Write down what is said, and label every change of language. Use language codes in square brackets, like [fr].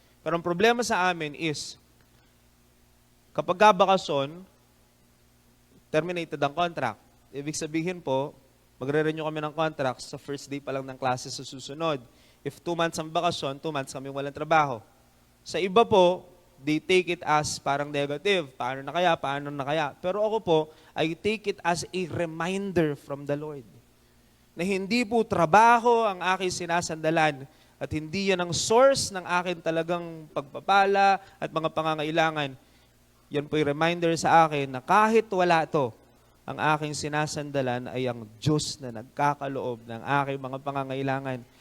[tl] Pero ang problema sa amin is, kapag kabakasyon, terminated ang contract. Ibig sabihin po, magre-renew kami ng contract sa first day pa lang ng klase sa susunod. If 2 months ang bakasyon, 2 months kami walang trabaho. Sa iba po, [en] they take it as [tl] parang negative. Paano na kaya? Paano na kaya? Pero ako po, [en] I take it as a reminder from the Lord. [tl] Na hindi po trabaho ang aking sinasandalan at hindi yan ang source ng akin talagang pagpapala at mga pangangailangan. Yan po yung reminder sa akin na kahit wala to, ang aking sinasandalan ay ang Diyos na nagkakaloob ng aking mga pangangailangan.